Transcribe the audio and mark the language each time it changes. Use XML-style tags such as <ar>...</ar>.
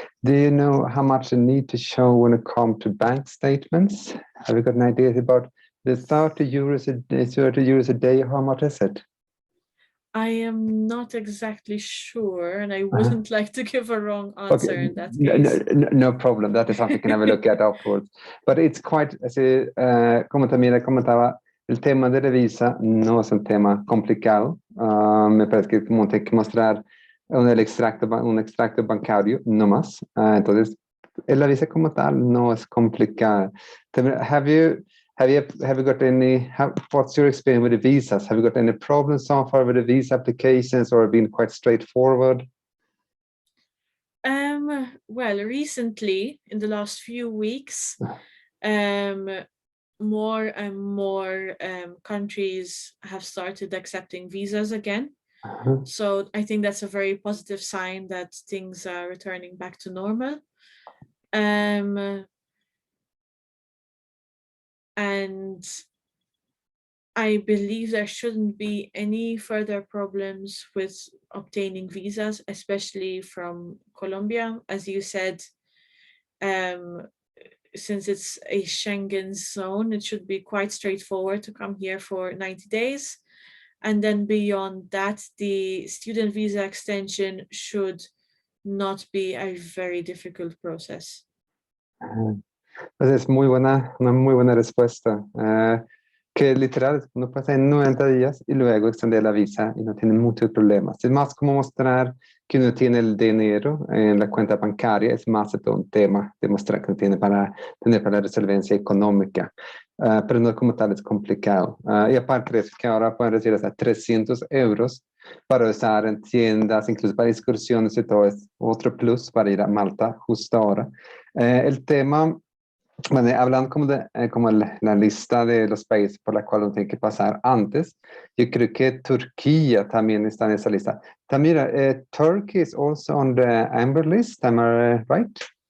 <en>Do you know how much you need to show when it comes to bank statements? Have you got an idea about the €30 a day? How much is it? I am not exactly sure, and I wouldn't like to give a wrong answer in that case. No problem. That is something we can have a look at afterwards. But it's quite,</en> <es>como Tamira comentaba, el tema de la visa no es un tema complicado. Me parece que como hay que mostrar un extracto bancario, no más. Entonces, la visa como tal no es complicada.</es> <en>Have you got any, what's your experience with the visas? Have you got any problems so far with the visa applications, or been quite straightforward? Well, recently, in the last few weeks, more and more countries have started accepting visas again. So I think that's a very positive sign that things are returning back to normal. And I believe there shouldn't be any further problems with obtaining visas, especially from Colombia. As you said, since it's a Schengen zone, it should be quite straightforward to come here for 90 days. And then beyond that, the student visa extension should not be a very difficult process.</en> <es>Pues es una muy buena respuesta. Que literal, uno pasa en 90 días y luego extender la visa y no tiene muchos problemas. Es más como mostrar que uno tiene el dinero en la cuenta bancaria, es más de todo un tema, demostrar que uno tiene para tener para la resolvencia económica. Pero no como tal es complicado. Y aparte de eso, que ahora pueden recibir hasta 300 euros para usar en tiendas, incluso para excursiones y todo, es otro plus para ir a Malta justo ahora. El tema, bueno, hablando como de como la lista de los países por la cual uno tiene que pasar antes, yo creo que Turquía también está en esa lista.</es> <en>Tamira, Turkey is also on the amber list, am I right?</en>